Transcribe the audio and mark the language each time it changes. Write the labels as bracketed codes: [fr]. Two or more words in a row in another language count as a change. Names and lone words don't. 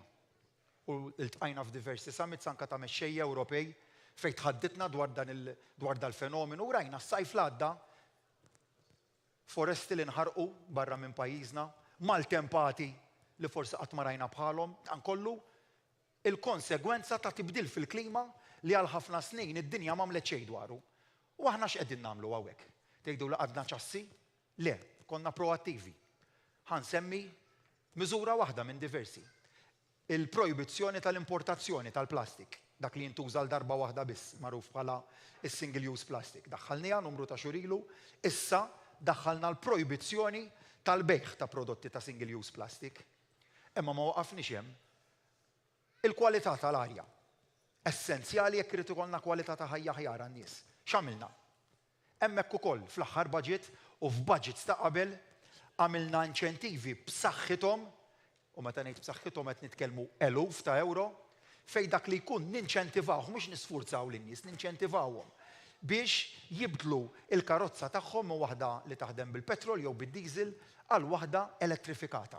[mt] U iltqajna f'diversi summits anke ta' mexxejja Ewropej fejn tħaddidna dwar dal-fenomenu u rajna s-sajf l-għadda foresti li nħarqu barra minn pajjiżna, maltempati li forsi qatt ma rajna bħalhom, dan kollu il-konsegwenza ta' tibdil fil-klima li għal ħafna snin id-dinja m'għamlet xejn dwaru. U aħna x'qegħdin nagħmlu hawnhekk? Tgħidu li għadna ċassi? Le, konna proattivi. Ħansemmi miżura waħda minn diversi. Il-projbizzjoni tal-importazzjoni tal-plastik, dak li jintuża l-darba waħda biss, magħruf bħala is- [en] single use plastic. [mt] Daħħalniha numru ta' xurilu, issa daħħalna l-projbizzjoni tal-bejħ ta' prodotti ta' [en] single use plastic. [mt] Imma ma waqafniex hemm. Il-kwalità tal-arja. Essenzjali jekk irid ikollna kwalità ta' ħajja ħjar għan-nies. X'għamilna? Hemmhekk ukoll fl-aħħar budget u f'budgets ta' qabel għamilna inċentivi b'saħħithom, u meta ngħid b'saħħithom qed nitkellmu eluf ta' euro, fejn dak li jkun ninċentivawhom mhux nisfurzaw lin-nies, ninċentivawhom biex jibdlu il-karozza tagħhom minn waħda li taħdem bil-petrol jew bid-diesel għal waħda elettrifikata.